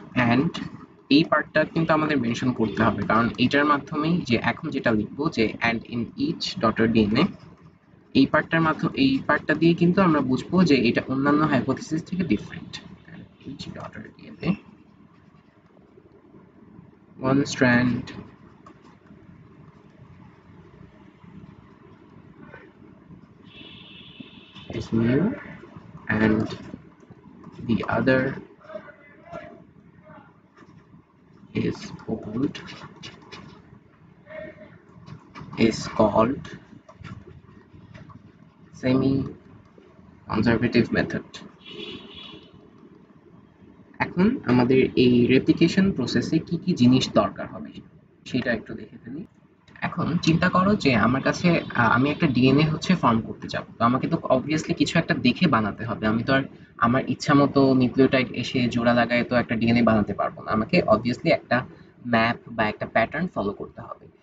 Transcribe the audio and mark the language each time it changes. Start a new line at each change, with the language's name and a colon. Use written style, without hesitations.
Bangla: and এই পার্টটা কিন্তু আমাদের মেনশন করতে হবে, কারণ এটার মাধ্যমেই যে এখন যেটা লিখবো যে
English: and in each daughter DNA,
Bangla: এই পার্টটার মাধ্যমে, এই পার্টটা দিয়ে কিন্তু আমরা বুঝবো যে এটা অন্যান্য হাইপোথিসিস থেকে different.
English: each daughter DNA, one strand is new and the other is old, is called semi conservative method.
Bangla: এখন আমাদের এই রেপ্লিকেশন প্রসেসে কি কি জিনিস দরকার হবে সেটা একটু দেখে ফেলি। এখন চিন্তা করো যে আমার কাছে আমি একটা ডিএনএ হচ্ছে ফর্ম করতে যাব, তো আমাকে তো অবভিয়াসলি কিছু একটা দেখে বানাতে হবে। আমি তো আর আমার ইচ্ছা মতো নিউক্লিওটাইড এসে জোড়া লাগায় তো একটা ডিএনএ বানাতে পারবো না, আমাকে অবভিয়াসলি একটা ম্যাপ বা একটা প্যাটার্ন ফলো করতে হবে।